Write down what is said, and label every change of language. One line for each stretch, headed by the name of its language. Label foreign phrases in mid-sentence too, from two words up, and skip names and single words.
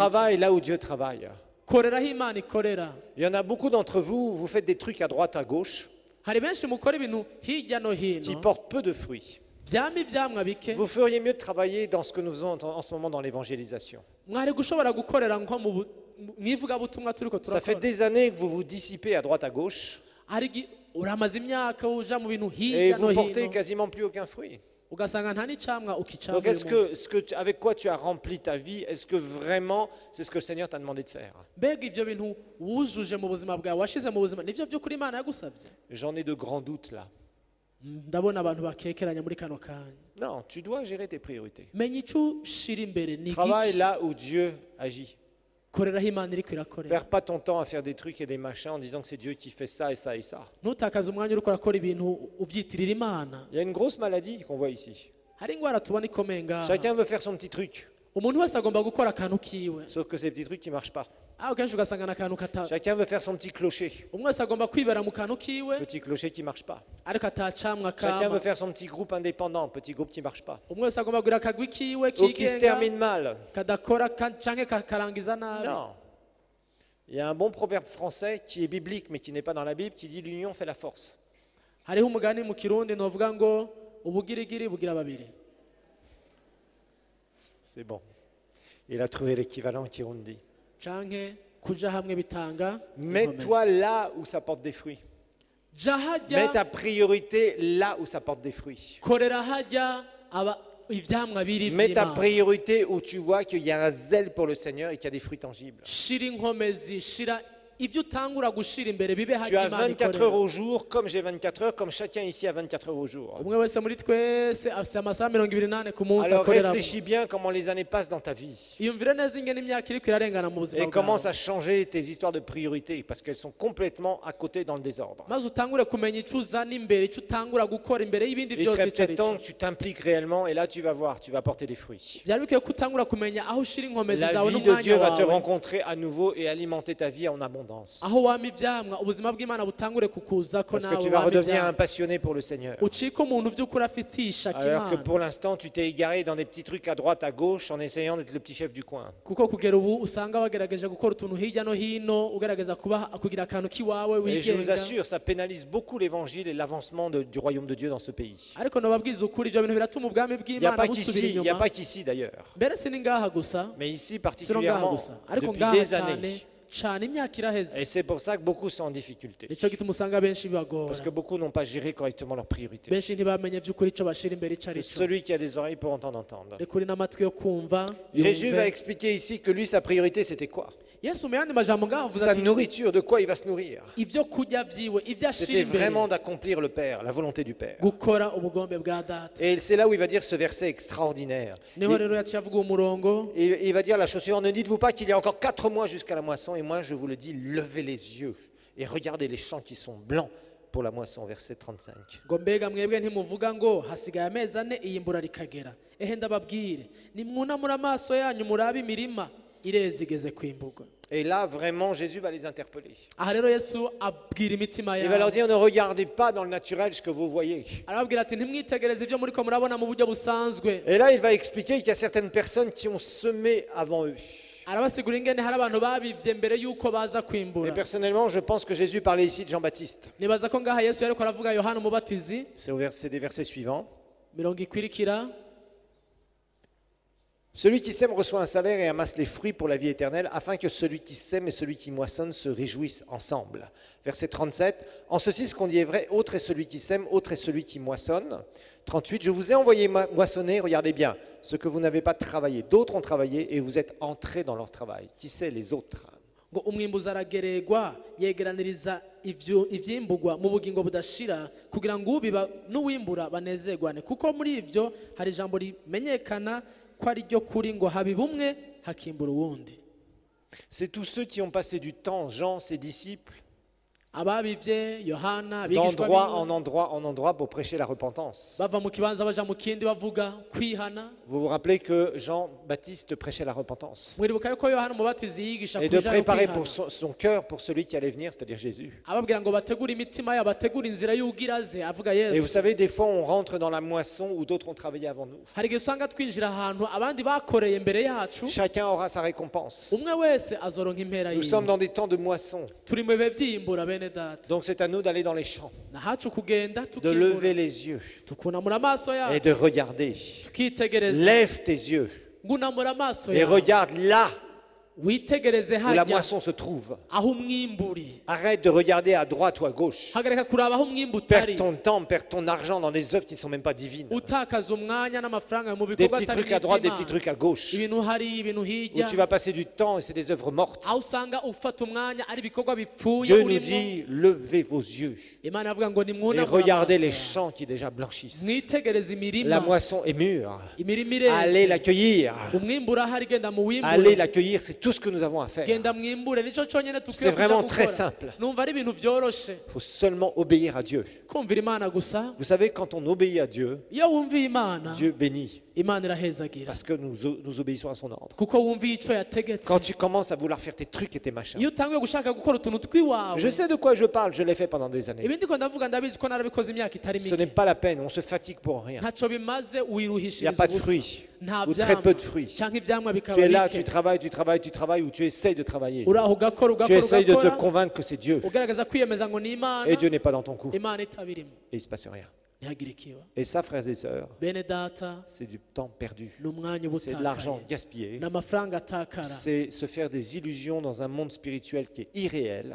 French: Travaille là où Dieu travaille.
Rundi: Korera aho Imana ikorera.
French: Il y en a beaucoup d'entre vous, vous faites des trucs à droite, à gauche,
Rundi: Hari benshi mukora ibintu hirya no
French: qui
Rundi: hino
French: portent peu de fruits.
Rundi: vyama ivyamwa bike.
French: Vous feriez mieux de travailler dans ce que nous faisons en ce moment dans l'évangélisation.
Rundi: Mwari gushobora gukorera nko mu ivugabutumwa turiko
French: Ça fait
Rundi: turakora.
French: des années que vous vous dissipez à droite, à gauche,
Rundi: Hari uramaze imyaka uja mu bintu
French: et
Rundi: hirya no
French: vous portez
Rundi: hino
French: quasiment plus aucun fruit.
Rundi: ugasanga nta n'icamwa Donc ukicamwa
French: est-ce
Rundi: uyu
French: que,
Rundi: munsi.
French: avec quoi tu as rempli ta vie, est-ce que vraiment c'est ce que le Seigneur t'a demandé de faire?
Rundi: mbega ivyo bintu wujuje mu buzima bwawe washize mu buzima nivyo vy'ukuri imana yagusabye?
French: J'en ai de grands doutes là.
Rundi: ndabona abantu bakekeranya muri kano kanya.
French: Non, tu dois gérer tes priorités.
Rundi: menya ico ushira imbere ni
French: Travaille
Rundi: igiki,
French: là où Dieu agit.
Rundi: koreraho imana iriko irakorera.
French: Perds pas ton temps à faire des trucs et des machins en disant que c'est Dieu qui fait ça et ça et ça.
Rundi: ntutakaze umwanya uriko urakora ibintu uvyitirira imana.
French: Il y a une grosse maladie qu'on voit ici.
Rundi: hari ingwara tubona ikomeye ngaha.
French: Chacun veut faire son petit truc,
Rundi: umuntu wese agomba gukora akantu kiwe,
French: sauf que ces petits trucs qui marchent pas.
Rundi: aho kenshi ugasanga n'akantu
French: Chacun veut faire son petit clocher,
Rundi: umwe wese agomba kwibera mu kantu kiwe
French: petit clocher qui marche pas.
Rundi: ariko atacamwa
French: Chacun veut
Rundi: kama.
French: faire son petit groupe indépendant, petit groupe qui marche pas.
Rundi: umwe wese agomba kugira akagwi kiwe
French: Ou qui se
Rundi: kigenga
French: termine mal.
Rundi: kadakora canke kakarangiza nabi.
French: Non. Il y a un bon proverbe français qui est biblique mais qui n'est pas dans la Bible qui dit l'union fait la force.
Rundi: hariho umugani mu kirundi novuga ngo ubugirigiri bugira babiri.
French: C'est bon. Il a trouvé l'équivalent qui Kirundi.
Rundi: canke kuja hamwe bitanga
French: Mets-toi là où ça porte des fruits.
Rundi: ja
French: Mets ta
Rundi: hajya
French: priorité là où ça porte des fruits.
Rundi: korera hajya aba ivyamwa biri
French: Mets ta
Rundi: vy'Imana.
French: priorité où tu vois qu'il y a un zèle pour le Seigneur et qu'il y a des fruits tangibles.
Rundi: shira inkomezi, shira ibyo utangura gushira imbere bibe
French: Tu
Rundi: hajya
French: as
Rundi: Imana
French: 24 heures
Rundi: ikorera.
French: au jour, comme j'ai 24 heures, comme chacun ici a 24 heures au jour.
Rundi: umwe wese muri twese afise amasaha 28 ku munsi
French: Alors
Rundi: akoreramo.
French: réfléchis bien comment les années passent dans ta vie.
Rundi: iyumvire neza ingene imyaka iriko irarengana mu buzima
French: Et commence
Rundi: bwawe,
French: à changer tes histoires de priorité parce qu'elles sont complètement à côté dans le désordre.
Rundi: maze utangure kumenya ico uzana imbere, ico utangura gukora imbere y'ibindi
French: Il
Rundi: byose
French: serait
Rundi: ico ari
French: peut-être temps
Rundi: cyo.
French: que tu t'impliques réellement et là tu vas voir, tu vas porter des fruits.
Rundi: byari bikwiye ko utangura kumenya aho ushira inkomezi
French: La
Rundi: zawe
French: vie de Dieu
Rundi: n'umwanya
French: va te
Rundi: wawe,
French: rencontrer à nouveau et alimenter ta vie en abondance.
Rundi: aho wama ivyamwa ubuzima bw'Imana butangure kukuzako
French: Parce que
Rundi: nawe
French: tu vas
Rundi: wama
French: redevenir un
Rundi: ivyamwa,
French: passionné pour le Seigneur.
Rundi: ucike umuntu vy'ukuri afitiye ishaka
French: Alors que
Rundi: Imana.
French: pour l'instant, tu t'es égaré dans des petits trucs à droite, à gauche, en essayant d'être le petit chef du coin.
Rundi: kuko kugera ubu usanga wagerageje gukora utuntu hirya no hino ugerageza kugira akantu k'iwawe
French: Et je vous
Rundi: wigenga,
French: assure, ça pénalise beaucoup l'évangile et l'avancement du royaume de Dieu dans ce pays.
Rundi: ariko nobabwiza ukuri ivyo bintu biratuma ubwami
French: Il n'y a
Rundi: bw'Imana
French: pas
Rundi: busubira
French: qu'ici, il n'y a
Rundi: inyuma.
French: pas qu'ici d'ailleurs.
Rundi: mbere si ni ngaha gusa,
French: Mais ici
Rundi: si no ngaha
French: particulièrement,
Rundi: gusa, ariko
French: depuis
Rundi: ngaha
French: des
Rundi: cyane
French: années.
Rundi: cyane imyaka iraheze.
French: Et c'est pour ça que beaucoup sont en difficulté.
Rundi: nico gituma usanga benshi bibagora,
French: Parce que beaucoup n'ont pas géré correctement leurs priorités.
Rundi: benshi ntibamenye vy'ukuri ico bashira imbere ico ari
French: Que
Rundi: cyo.
French: celui qui a des oreilles pour entendre, entendre.
Rundi: rekuri n'amatwi yo kumva
French: Jésus va
Rundi: yumve.
French: expliquer ici que lui, sa priorité, c'était quoi?
Rundi: yesu mu yandi majambo ngaho avuze
French: Sa
Rundi: ati
French: nourriture, de quoi il va se nourrir?
Rundi: ivyo kurya vyiwe ivyo ashira
French: C'était
Rundi: imbere
French: vraiment d'accomplir le Père, la volonté du Père.
Rundi: gukora ubugombe bwa data.
French: Et c'est là où il va dire ce verset extraordinaire.
Rundi: niho rero yaciye avuga uwo murongo,
French: Et il va dire la chose suivante, ne dites-vous pas qu'il y a encore 4 mois jusqu'à la moisson, et moi je vous le dis, levez les yeux et regardez les champs qui sont blancs pour la moisson, verset 35.
Rundi: ngo mbega mwebwe ntimuvuga ngo hasigaye amezi ane iyimbura rikagera. ehe ndababwire, nimwunamure amaso yanyu murabe imirima ireze igeze kwimburwa.
French: Et là, vraiment, Jésus va les interpeller.
Rundi: aha rero yesu abwira imitima
French: Il va leur
Rundi: yawe,
French: dire, ne regardez pas dans le naturel ce que vous voyez.
Rundi: arababwira ati ntimwitegereze ivyo muriko murabona mu buryo busanzwe.
French: Et là, il va expliquer qu'il y a certaines personnes qui ont semé avant eux.
Rundi: arabasigura ingene hari abantu babivye mbere yuko baza
French: Et
Rundi: kwimbura.
French: personnellement, je pense que Jésus parlait ici de Jean-Baptiste.
Rundi: nibaza ko ngaha yesu yariko aravuga yohana umubatizi.
French: C'est des versets suivants.
Rundi: mirongo ikwirikira,
French: Celui qui sème reçoit un salaire et amasse les fruits pour la vie éternelle, afin que celui qui sème et celui qui moissonne se réjouissent ensemble. Verset 37. En ceci, ce qu'on dit est vrai, autre est celui qui sème, autre est celui qui moissonne. 38. Je vous ai envoyé moissonner, regardez bien, ce que vous n'avez pas travaillé. D'autres ont travaillé et vous êtes entrés dans leur travail. Qui c'est les autres?
Rundi: ngo umwimbuzi aragererwa yegeraniriza ivyimburwa mu bugingo budashira kugira ngo ubiba n'uwimbura banezerwane, kuko muri ivyo hari ijambo rimenyekana ko ari ryo kuri ngo habiba umwe hakimbura uwundi.
French: C'est tous ceux qui ont passé du temps, Jean, ses disciples,
Rundi: ababivye yohana abigishwa
French: d'endroit
Rundi: biwe
French: en endroit pour prêcher la repentance.
Rundi: bava mu kibanza baja mu kindi bavuga kwihana.
French: Vous vous rappelez que Jean-Baptiste prêchait la repentance
Rundi: mwiribuka yuko yohana umubatizi yigisha
French: et de
Rundi: kubijanye no
French: préparer
Rundi: kwihana,
French: pour son cœur pour celui qui allait venir, c'est-à-dire Jésus.
Rundi: ababwira ngo bategure imitima yabo, bategure inzira y'ugiraze, avuga
French: Et vous
Rundi: yesu.
French: savez, des fois, on rentre dans la moisson où d'autres ont travaillé avant nous.
Rundi: hari igihe usanga twinjira ahantu abandi bakoreye mbere yacu,
French: Chacun aura sa récompense.
Rundi: umwe wese azoronka impera
French: Nous sommes
Rundi: yiwe.
French: dans des temps de moisson.
Rundi: turi mu bihe vyimbura bene data,
French: Donc c'est à nous d'aller dans les champs,
Rundi: nahacu kugenda
French: de lever
Rundi: tukimbura,
French: les yeux
Rundi: tukunamura amaso
French: et
Rundi: yacu
French: de regarder.
Rundi: tukitegereza.
French: Lève tes yeux
Rundi: ngunamura amaso
French: et
Rundi: yawe
French: regarde là
Rundi: witegereze
French: où la
Rundi: hajya
French: moisson se trouve.
Rundi: aho umwimbu uri.
French: Arrête de regarder à droite ou à gauche.
Rundi: hagarika kuraba aho umwimbu
French: Perds
Rundi: utari,
French: ton temps, perds ton argent dans des œuvres qui ne sont même pas divines.
Rundi: utakaza umwanya n'amafaranga mu
French: Des
Rundi: bikorwa
French: petits
Rundi: atari
French: trucs à droite, des petits
Rundi: iby'Imana.
French: trucs à gauche.
Rundi: ibintu hari ibintu
French: Où
Rundi: hirya,
French: tu vas passer du temps et c'est des œuvres mortes.
Rundi: aho usanga ufata umwanya ari ibikorwa bipfuye
French: Dieu nous
Rundi: urimo.
French: dit, levez vos yeux
Rundi: Imana avuga ngo
French: et
Rundi: nimwunamure
French: regardez
Rundi: amaso
French: les
Rundi: yawe.
French: champs qui déjà blanchissent.
Rundi: mwitegereze
French: La
Rundi: imirima,
French: moisson est mûre.
Rundi: imirima
French: Allez
Rundi: ireze,
French: l'accueillir.
Rundi: umwimbu urahari, genda
French: Allez
Rundi: muwimbure,
French: l'accueillir, c'est tout ce que nous avons à faire.
Rundi: genda mwimbure, nicyo cyonyine
French: C'est
Rundi: tukwiye kuja
French: vraiment très
Rundi: gukora.
French: simple.
Rundi: numva ari ibintu byoroshe
French: Il faut seulement obéir à Dieu.
Rundi: kumvira Imana gusa.
French: Vous savez, quand on obéit à Dieu,
Rundi: iyo wumviye Imana,
French: Dieu bénit
Rundi: Imana irahezagira,
French: parce que nous obéissons à son ordre.
Rundi: kuko wumviye icyo yategetse.
French: Quand tu commences à vouloir faire tes trucs et tes machins,
Rundi: iyo utangiye gushaka gukora utuntu twiwawe,
French: je sais de quoi je parle, je l'ai fait pendant des années.
Rundi: ibi ndiko ndavuga ndabizi ko narabikoze imyaka itari
French: Ce n'est
Rundi: mike.
French: pas la peine, on se fatigue pour rien.
Rundi: ntacyo bimaze
French: Il n'y a
Rundi: wiruhishiriza
French: pas de
Rundi: ubusa,
French: fruits,
Rundi: nta
French: ou très peu de
Rundi: byamwa
French: fruits.
Rundi: cyangwa ibyamwa
French: Tu
Rundi: bikaba
French: es là, tu
Rundi: bike.
French: travailles, tu travailles, tu travailles, ou tu essayes de travailler.
Rundi: uraho ugakora
French: Tu
Rundi: ugakora
French: essayes de te
Rundi: ugakora,
French: convaincre que c'est Dieu,
Rundi: ugaragaza kwiyemeza ngo ni Imana,
French: et Dieu n'est pas dans ton coup,
Rundi: Imana itabirimo,
French: et il ne se passe rien.
Rundi: ntihagire ikiba.
French: Et ça, frères et sœurs,
Rundi: bene data,
French: c'est du temps perdu.
Rundi: ni umwanya uba
French: C'est de l'argent
Rundi: utakaye,
French: gaspillé.
Rundi: n'amafaranga atakara,
French: C'est se faire des illusions dans un monde spirituel qui est irréel,